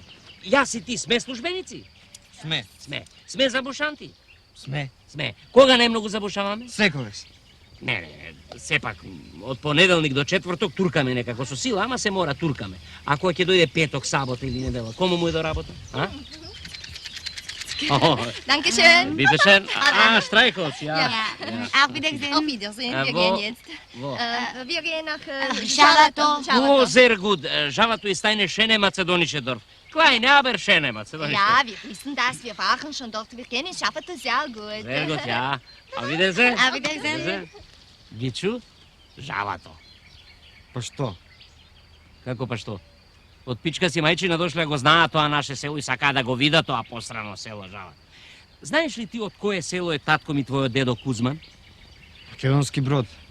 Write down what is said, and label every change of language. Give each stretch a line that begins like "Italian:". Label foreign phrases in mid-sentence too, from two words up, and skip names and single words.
Macedonian: Јас и ти сме службеници? Сме. Сме забушанти? Сме. Кога најмногу забушаваме? Секогаш. Не, сепак, од понеделник до четврток туркаме некако со сила, ама се мора туркаме. Ако ќе дојде петок, сабота или недела, кому му е до работа? А?
German: Dankeschön. Bitteschön. Streichholz, ja. Auf Wiedersehen. Auf Wiedersehen. Wir Wo? gehen jetzt. Wo? Wir gehen nach Schalato. О, sehr gut. Žavatu ist eine schöne mazedonische Dorf. Kleine, aber schöne mazedonische Ja, Dorf. wir wissen das. Wir waren schon dort. Wir kennen Schafferto sehr gut. Sehr gut, ja. Auf Wiedersehen. Auf Wiedersehen.
Macedonian: Гичу, Žavato. Па што? Како па што? Од пичка си мајчина дошле го знаат тоа наше село и сакаа да го видат тоа посрано село Жава. Знаеш ли ти од кое село е татко ми твојот дедо Кузман? Македонски брод.